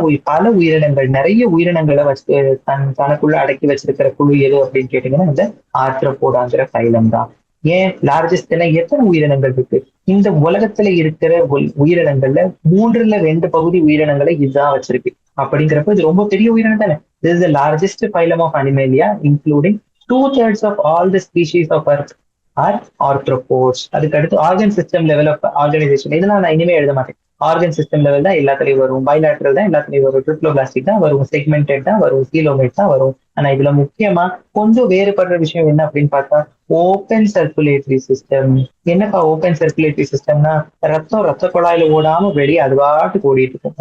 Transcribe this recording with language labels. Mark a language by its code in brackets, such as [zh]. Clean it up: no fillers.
[ta] பல உயிரினங்கள், நிறைய உயிரினங்களை வச்சு தனக்குள்ள அடக்கி வச்சிருக்கிற குழு எது அப்படின்னு கேட்டீங்கன்னா இந்த ஆர்த்ரோபோடாங்கிற பைலம் தான். ஏன் லார்ஜஸ்ட்னா எத்தனை உயிரினங்கள் இருக்கு? இந்த உலகத்துல இருக்கிற உயிரினங்கள்ல 3/2 பகுதி உயிரினங்களை இதுதான் வச்சிருக்கு. அப்படிங்கிறப்ப இது ரொம்ப பெரிய உயிரினம் தானே. [en] This is the largest phylum of Animalia, including 2/3 of all the species of Earth are arthropods. [ta] அதுக்கு அடுத்து organ system level of organisation. இதெல்லாம் நான் இனிமே எழுத மாட்டேன். ஆர்கன் சிஸ்டம் லெவல் தான் எல்லாத்துலயும் வரும். பைலாட்ரல் தான் எல்லாத்துலயும் வரும். ட்ரிப்ளோபிளாஸ்டிக் தான் வரும். செக்மெண்டட் தான் வரும். கீலோமேட் தான் வரும். ஆனா இதுல முக்கியமா கொஞ்சம் வேறுபடுற விஷயம் என்ன அப்படின்னு பார்த்தா ஓப்பன் சர்க்குலேட்டரி சிஸ்டம். என்னப்பா ஓப்பன் சர்க்குலேட்டரி சிஸ்டம்னா? ரத்த குழாயில ஓடாம வெளியே அது பாட்டுக்கு ஓடிட்டு இருக்கும்.